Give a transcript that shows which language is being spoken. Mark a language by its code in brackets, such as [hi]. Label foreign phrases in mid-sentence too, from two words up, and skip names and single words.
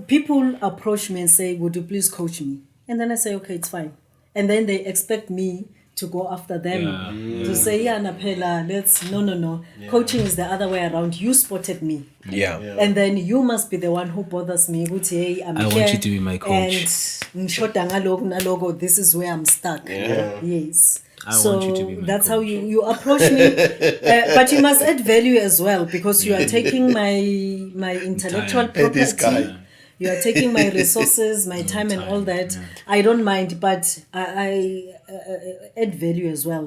[en] people approach me and say, would you please coach me? And then I say, okay, it's fine. And then they expect me to go after them to say, yeah, Napela, no. Coaching is the other way around. You spotted me. Yeah. And then you must be the one who bothers me. Hey, I'm I want here, you to be my coach. [ss] And ngishota ngaloku naloku, [en] this is where I'm stuck. Yes. I want you to be my that's how coach. you approach me. But you must add value as well, because you are taking my intellectual Time. property. This guy. You are taking my resources, my time, and all that. I don't mind, but I add value as well.